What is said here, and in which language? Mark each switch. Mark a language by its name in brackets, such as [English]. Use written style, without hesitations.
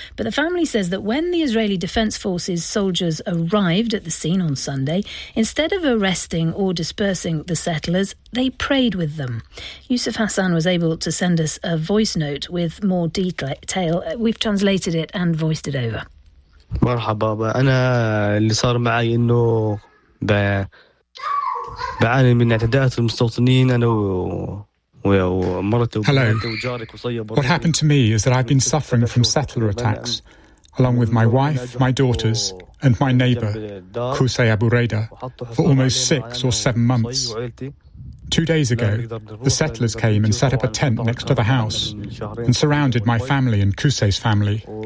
[English] But the family says that when the Israeli Defense Forces soldiers arrived at the scene on Sunday, instead of arresting or dispersing the settlers, they prayed with them. Yusuf Hassan was able to send us a voice note with more detail. We've translated it and voiced it over. [Arabic] مرحبا انا اللي صار معي انه بعاني من اعتداءات المستوطنين انا ومرتي وجارك وصيبه. [English] What happened to me is that I've been suffering from settler attacks along with my wife, my daughters and my neighbor Kusay Abu Reda for almost 6 or 7 months. 2 days ago, the settlers came and set up a tent next to the house and surrounded my family and Kusay's family.